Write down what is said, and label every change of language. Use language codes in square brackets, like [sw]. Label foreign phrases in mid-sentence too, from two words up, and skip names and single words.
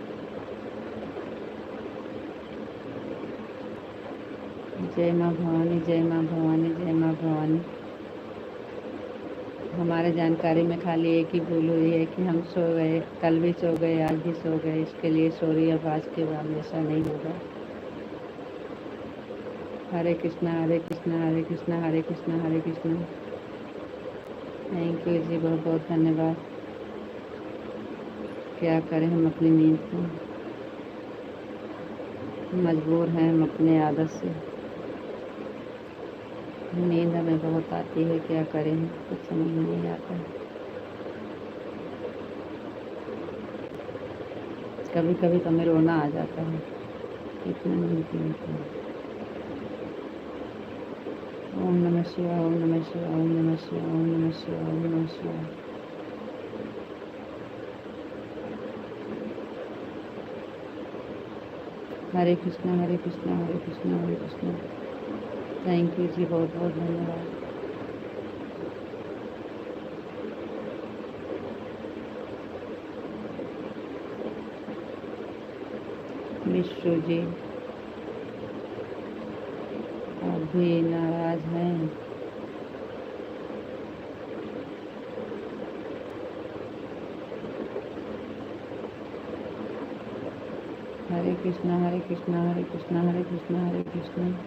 [hi] जय माँ भवानी, जय माँ भवानी, जय माँ भवानी। हमारे जानकारी में खाली एक ही भूल हुई है कि हम सो गए, कल भी सो गए, आज भी सो गए, इसके लिए सॉरी। अब आज के बाद ऐसा नहीं होगा। हरे कृष्णा हरे कृष्णा हरे कृष्णा हरे कृष्णा हरे कृष्णा। [en] thank you [hi] जी, बहुत बहुत धन्यवाद। क्या करें, हम अपनी नींद को मजबूर हैं, हम अपने आदत से। नींद हमें बहुत आती है, क्या करें, कुछ समझ नहीं आता। कभी कभी तो हमें रोना आ जाता है, इतना नींद की होती है। [sa] ओम नमः शिवाय, ओम नमः शिवाय, ओम नमः शिवाय, ओम नमः शिवाय, ओम नमः शिवाय। [hi] हरे कृष्णा हरे कृष्णा हरे कृष्णा हरे कृष्णा। [en] thank you [hi] जी, बहुत बहुत धन्यवाद। विश्व जी, आप भी नाराज हैं? हरे कृष्णा हरे कृष्णा हरे कृष्णा हरे कृष्णा हरे कृष्णा।